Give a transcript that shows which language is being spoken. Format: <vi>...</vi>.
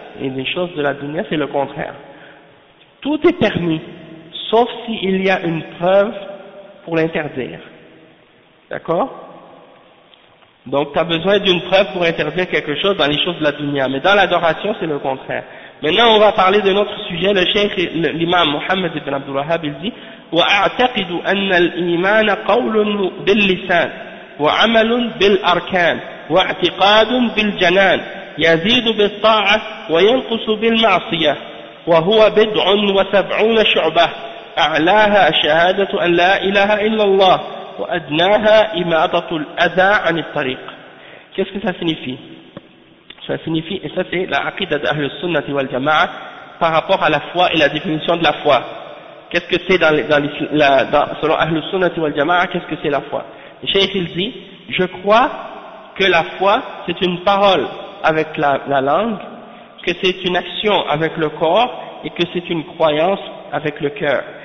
<fr>et des choses de la dunya, c'est le contraire. Tout est permis, sauf s'il y a une preuve pour l'interdire. D'accord? Donc, tu as besoin d'une preuve pour interdire quelque chose dans les choses de la dunya. Mais dans l'adoration, c'est le contraire. Maintenant, on va parler d'un autre sujet. Le cheikh, l'imam Mohammed ibn Abdul Wahhab, il dit</fr> <ar>« وَاَعْتَقِدُ أَنَّ الْإِيمَانَ قَوْلٌ بِاللِّسَانِ وَعَمَلٌ بِالْأَرْكَانِ وَاَعْتِقَادٌ بِالْجَنَانِ يَزِيدُ بِالطَّاعَةِ وَيَنْقُسُ بِالْمَعْصِيَةِ وَهُوَ بِدْعٌ وَسَبْعُونَ شُعْبَةٌ أَعْلَاهَا شَهَادَةُ أَنْ لَا إِلَهَ إِلَّا اللَّهُ وَأَدْنَاهَا إِمَاطَةُ الْأَذَى عَنِ الطَّرِيقِ.</ar> <fr>Qu'est-ce que ça signifie? Ça signifie, et ça c'est la aqidah d'Ahl al-Sunnah wal Jama'ah par rapport à la foi et la définition de la foi. Qu'est-ce que c'est selon Ahl al-Sunnah wal Jama'ah, qu'est-ce que c'est la foi? Le Cheikh il dit, je crois que la foi c'est une parole avec la langue, que c'est une action avec le corps et que c'est une croyance avec le cœur.</fr>